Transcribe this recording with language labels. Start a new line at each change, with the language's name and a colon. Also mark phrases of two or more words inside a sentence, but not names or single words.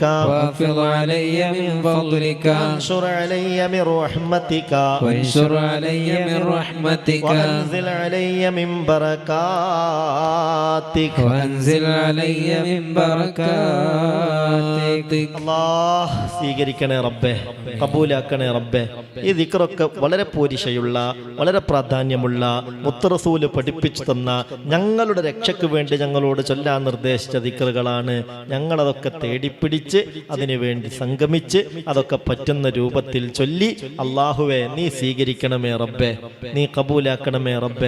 Arabic: وافض علي من فضلك وانشر علي من رحمتك وانشر علي من رحمتك وأنزل علي من بركاتك وأنزل علي من بركاتك
Malayalam: അല്ലാഹ് സ്വീകരിക്കണേ റബ്ബേ, കബൂലാക്കണേ റബ്ബേ. ഈ ദിക്റൊക്കെ വളരെ പോരിശയുള്ള, വളരെ പ്രാധാന്യമുള്ള, മുത്ത് റസൂല് പഠിപ്പിച്ചു തന്ന, ഞങ്ങളുടെ രക്ഷയ്ക്ക് വേണ്ടി ഞങ്ങളോട് ചൊല്ലാൻ നിർദ്ദേശിച്ച ദിക്റുകളാണ്. ഞങ്ങളതൊക്കെ തേടിപ്പിടിച്ച് അതിനുവേണ്ടി സംഗമിച്ച് അതൊക്കെ പറ്റുന്ന രൂപത്തിൽ ചൊല്ലി, അള്ളാഹുവേ നീ സ്വീകരിക്കണമേ റബ്ബേ, നീ കബൂലാക്കണമേ റബ്ബേ.